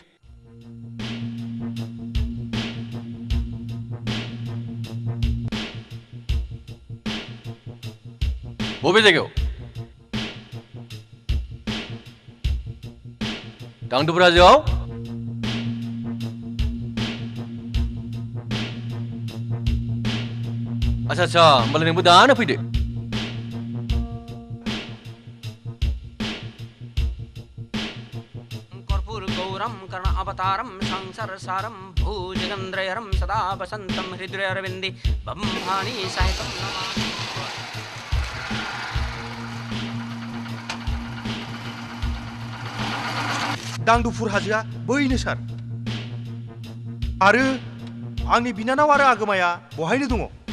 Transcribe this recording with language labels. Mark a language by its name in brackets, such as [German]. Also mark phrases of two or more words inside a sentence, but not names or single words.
[Bodo] बबे जायगायाव? दांदुफुर हाजोआव? आच्छा होमबालाय नोंबो दानो फैदो। [Sanskrit] अवतारम संसार सारम भूजगंद्रयरम सदा वसंतम हृदय अरविंदे ब्रह्माणि साहितम [Bodo] दांदुफुर हाजोआ बैनो सार। आरो आंनि बिनानाव आरो आगोमाया बहायनो दङ।